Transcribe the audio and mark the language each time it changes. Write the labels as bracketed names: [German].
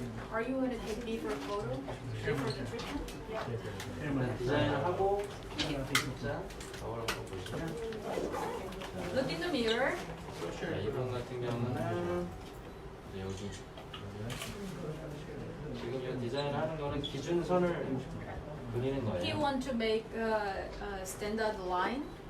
[English] Are you going to take before photo? Before the treatment? [Korean] 디자인을 하고 자 거울 한번 보시면 [English] Look in the mirror. [Korean] 자, 이분 같은 경우는 이제 여기 지금 이 디자인 하는 거는 기준선을 그리는 [English] He [Korean] 거예요. [English] want to make a standard line.